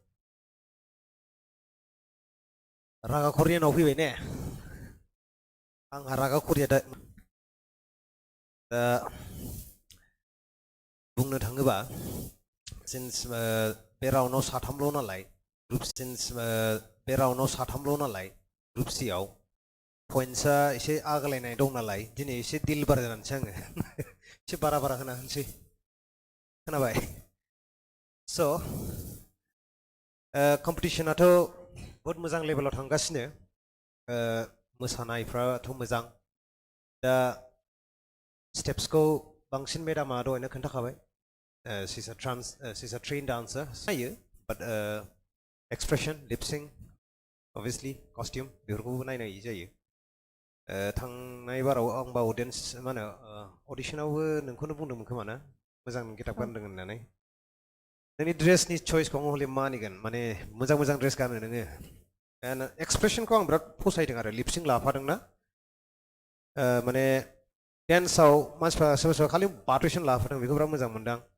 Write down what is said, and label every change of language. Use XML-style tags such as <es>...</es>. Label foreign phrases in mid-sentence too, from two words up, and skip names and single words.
<brx>रागा खरियानाव फैबाय ने आंहा रागा खरिया दा बुंनो थाङोबा सिन्स बे राउन्डआव साथामल' नालाय ग्रुप सिन्स बे राउन्डआव साथामल' नालाय ग्रुप सियाव पइन्ट्सआ एसे आगलायनाय दं नालाय दिनै एसे दिल बारा जानोसै आङो एसे बारा बारा होना होनसै खोनाबाय स' कम्पिटिसनाथ' बहुत मोजां लेभेलाव थांगासिनो मोसानायफ्राथ' मोजां दा स्टेप्सखौ बांसिन मेडामा दहायनो खोन्थाखाबाय</brx> <en>she's a trained dancer</en> <brx>नायो</brx> <en>but expression lip sync obviously costume</en> <brx>बेफोरखौबो नायनाय जायो थांनाय बाराव आंबा अडियन्स मा होनो अडिशनावबो नोंखौनो बुंदोंमोन खोमा ना मोजां गेटआप गानदों होननानै नोंनि ड्रेसनि चइसखौ आं हले मानिगोन माने मोजां मोजां ड्रेस गानो नोङो एक्सप्रेसनखौ आं बिराद फसायदों आरो लिपसिं लाफादोंना माने डेन्सआव मानसिफ्रा सोरबा सोरबा खालि बाथ्रेसन लाफादों बेखौ बिराद मोजां मोनदों</brx>